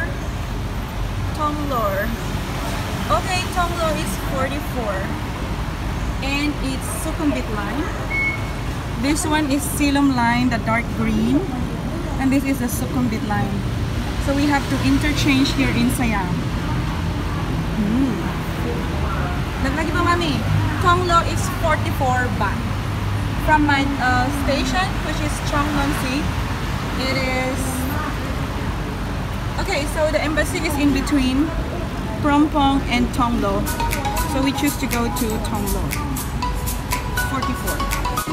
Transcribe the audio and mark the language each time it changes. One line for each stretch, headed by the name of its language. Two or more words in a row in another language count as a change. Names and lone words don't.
English: Thonglor. Okay, Thonglor is 44. And it's Sukhumvit line. This one is Silom line, the dark green. And this is the Sukhumvit line. So we have to interchange here in Siam.
Filipino: Lagi pa, Mami.
English: Thonglor is 44 baht. From my station, which is Chongnonsi, it is... Okay, so the embassy is in between Prompong and Thonglor. So we choose to go to Thonglor. 44.